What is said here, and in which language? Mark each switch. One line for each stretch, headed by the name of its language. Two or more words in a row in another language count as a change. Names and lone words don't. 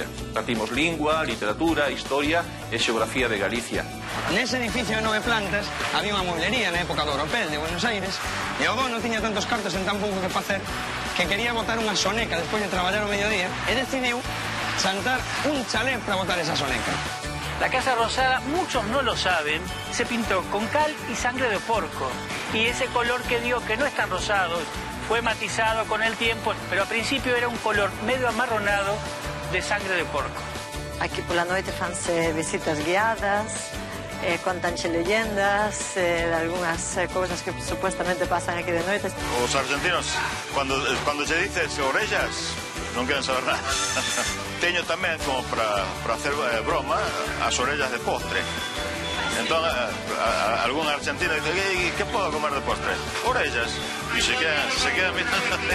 Galician: Partimos lingua, literatura, historia e xeografía de Galicia. Nese edificio de 9 plantas había unha mueblería na época do Oropel de Buenos Aires e o dono tiña tantos cartos en tan pouco que facer que quería botar unha soneca despois de traballar o mediodía e decidiu chantar un chalet para botar esa soneca.
Spanish: La Casa Rosada, muchos no lo saben, se pintó con cal y sangre de porco. Y ese color que dio, que no es tan rosado, fue matizado con el tiempo, pero al principio era un color medio amarronado de sangre de porco. Aquí por la noite
Galician: fanse visitas guiadas, contanche
Spanish: leyendas de algunas cosas que supuestamente pasan aquí de noite.
Galician: Os argentinos,
Spanish: cuando se dice
Galician: orellas, non queren saber nada. Teño tamén,
Spanish: como para hacer broma,
Galician: as orellas de postre. Entón,
Spanish: algún argentino dice,
Galician: que podo comer de postre? Orellas. E
Spanish: se quedan mirando.